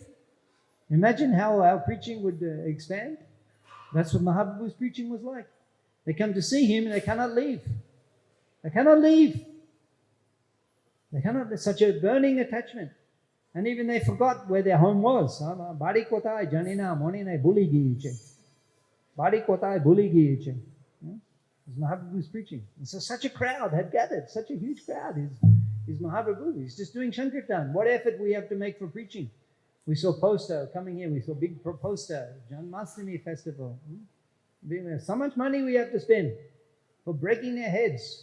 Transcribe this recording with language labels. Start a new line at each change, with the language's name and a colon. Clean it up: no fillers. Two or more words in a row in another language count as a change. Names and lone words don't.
English: Imagine how our preaching would expand. That's what Mahaprabhu's preaching was like. They come to see him and they cannot leave. They cannot leave. There's such a burning attachment. And even they forgot where their home was.
Bangla: বাড়ি কোথায় জানিনা মনেনি ভুলে গিয়ে. বাড়ি কোথায় ভুলে গিয়ে.
English: As Mahaprabhu's preaching. And so such a crowd had gathered, such a huge crowd is Mahaprabhu. He's just doing Sankirtan. What effort we have to make for preaching. We saw poster coming here, we saw big poster, Janmashtami festival. So much money we have to spend for breaking their heads.